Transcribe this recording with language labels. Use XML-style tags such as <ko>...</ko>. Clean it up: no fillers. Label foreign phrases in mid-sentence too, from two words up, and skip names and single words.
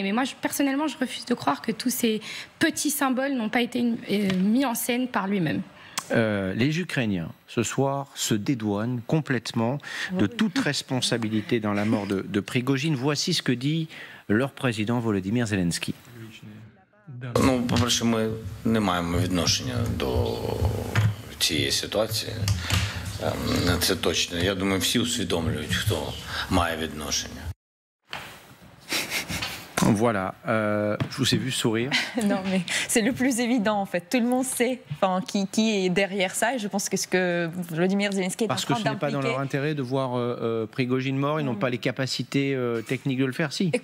<fr>Mais moi, personnellement, je refuse de croire que tous ces petits symboles n'ont pas été mis en scène par lui-même. Les Ukrainiens, ce soir, se dédouanent complètement de toute responsabilité dans la mort de Prigojine. Voici ce que dit leur président Volodymyr Zelensky.</fr> <uk>По-перше, ми не маємо відношення до цієї ситуації. Це точно. Я думаю, всі усвідомлюють, хто має відношення.</uk> <fr>Voilà, je vous ai vu sourire. Non, mais c'est le plus évident en fait. Tout le monde sait qui est derrière ça, et je pense que ce que Volodymyr Zelensky est en train Parce d'impliquer. que ce n'est pas dans leur intérêt de voir Prigojine mort, ils n'ont pas les capacités techniques de le faire, si.</fr>